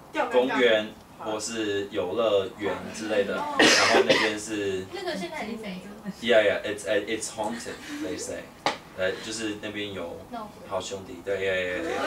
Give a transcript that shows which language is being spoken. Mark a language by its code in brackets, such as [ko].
[zh] 公园或是游乐园之类的，然后那边是。那个现在已经没了。 [en] Yeah, it's haunted, they say. [zh] 就是那边有好兄弟，对 yeah.